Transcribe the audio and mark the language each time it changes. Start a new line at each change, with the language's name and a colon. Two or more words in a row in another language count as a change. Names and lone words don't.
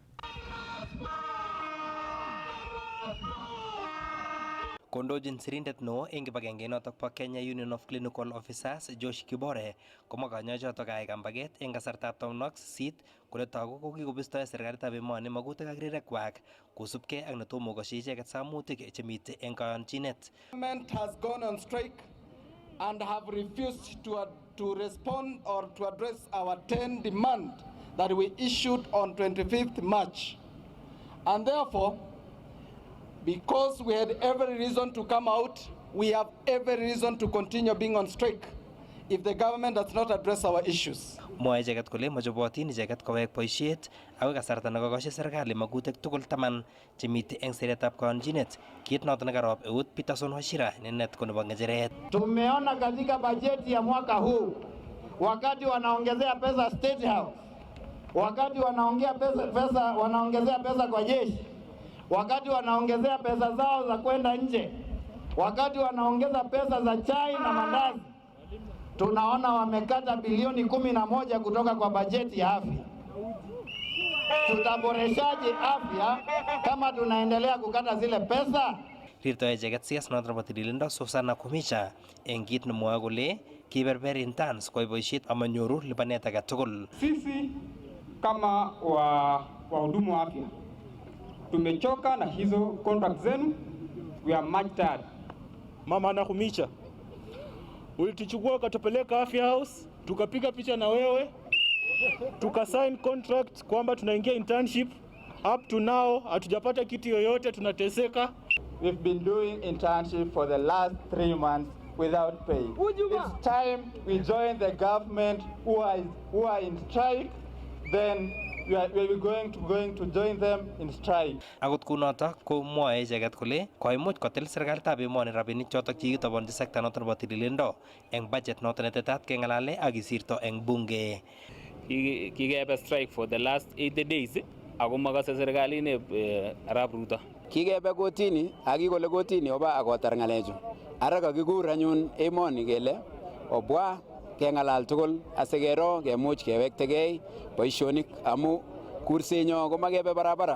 Kalenjin: Kondochin sirindet neo eng kibagenge notok bo Kenya Union of Clinical Officers Josh Kibore komwa kanyoichotok kayai kambaget eng kasartab taunwek 8 kole togu ko kikobistoi serikalitab emoni magutik ak rirekwak kosubkei ak netomo koshi icheket samutik chemitei eng kayonchinet.
English: Government has gone on strike and have refused to respond or to address our 10 demand that we issued on 25th March. And therefore, because we had every reason to come out, we have every reason to continue being on strike if the government does not address our issues.
Kalenjin: Mwae icheket kole mochobotin icheket kowek boisiet ako kasarta nekokosyi serikali magutik tugul taman chemite eng seretab kaonjinet, kit noto nekarop eut Peterson Wachira nenet ko nebo ngecheret.
Swahili: Tumeona katika bajeti ya mwaka huu wakati wanaongezea pesa State House, wakati wanaongezea pesa kwa jeshi, wakati wanaongezea pesa zao za kwenda nje, wakati wanaongeza pesa za chai na mandazi, tunaona wamekata bilioni 11 kutoka kwa bajeti ya afya. Tutaboreshaje afya kama tunaendelea kukata zile pesa?
Kalenjin: Rirto icheket CS noto nebo tililindo Susana Kumicha eng kit nemwoe kole kiberber interns koyai boisiet amanyoru lipanet age tugul.
Swahili: Sisi kama wahudumu wa afya tumechoka na hizo contract zenu.
English: We are much tired.
Swahili: Mama Nakumicha, ulituchukua ukatupeleka afya house, tukapiga picha na wewe, tukasign contract kwamba tunaingia internship.
English: Up to now
Swahili: hatujapata kitu yoyote, tunateseka.
English: We've been doing internship for the last 3 months without pay. It's time we join the government who are in strike. Then we are going to join them in strike.
Kalenjin: Akot kunoto ko mwae icheket kole koimuch kotil serikalitab emoni rabinik chotok chekitobonchi sekta noto nebo tililindo eng budget noto netetat kengalale ak kisirto eng bunge. Kikebe
English: strike for the last 80 days
Kalenjin: ako makase serikalit ne Arap Ruto. Kikebe kotini akikole kotini oba akotar ngalechu. Ara kakikur anyun emoni kele obwa kengalal tugul asikero kemuch kewektegei boisionik amu kursenyo komakebe barabara.